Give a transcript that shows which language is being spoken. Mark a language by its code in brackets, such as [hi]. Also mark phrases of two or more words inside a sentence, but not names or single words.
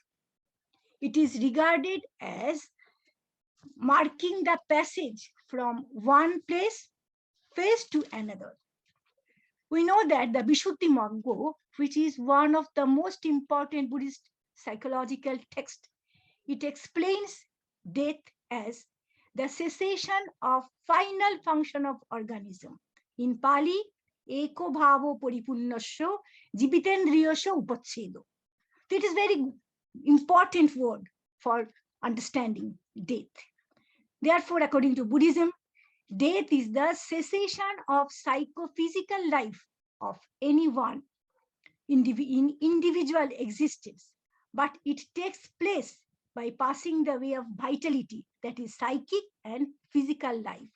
[en] It is regarded as marking the passage from one phase to another. We know that the Vishuddhi Magga, which is one of the most important Buddhist psychological texts, it explains death as the cessation of final function of organism. In Pali, [pi] eko bhavo paripunnasya jivitendriyasya upachhedo. [en] It is very important word for understanding death. Therefore, according to Buddhism, death is the cessation of psychophysical life of anyone in individual existence, but it takes place by passing the way of vitality, that is psychic and physical life.